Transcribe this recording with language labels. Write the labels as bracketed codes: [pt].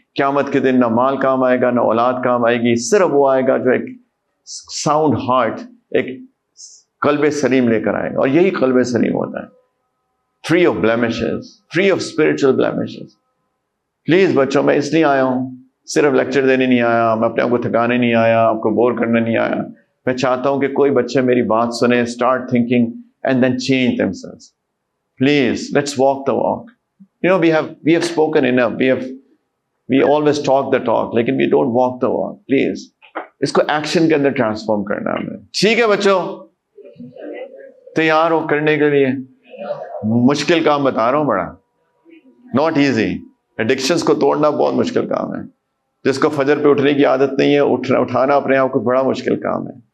[ur] قیامت کے دن نہ مال کام آئے گا، نہ اولاد کام آئے گی، صرف وہ آئے گا جو ایک ساؤنڈ ہارٹ، ایک قلب سلیم لے کر آئے گا. اور یہی قلب سلیم ہوتا ہے، [en] Free of blemishes, free of spiritual blemishes. [ur] Please بچوں، میں اس لیے آیا ہوں، صرف لیکچر دینے نہیں آیا، میں اپنے آپ کو تھکانے نہیں آیا، آپ کو بور کرنے نہیں آیا. میں چاہتا ہوں کہ کوئی بچے میری بات سنیں، [en] Start thinking and then change themselves. Please, let's walk the walk. You know, we have spoken enough. We always talk the talk, [ur] لیکن [en] we don't walk the walk. [ur] Please, اس کو ایکشن کے اندر ٹرانسفارم کرنا ہے ہمیں. ٹھیک ہے بچوں، تیار ہو کرنے کے لیے؟ مشکل کام بتا رہا ہوں، بڑا ناٹ ایزی. ایڈکشنز کو توڑنا بہت مشکل کام ہے. جس کو فجر پہ اٹھنے کی عادت نہیں ہے، اٹھانا اپنے آپ کو بڑا مشکل کام ہے.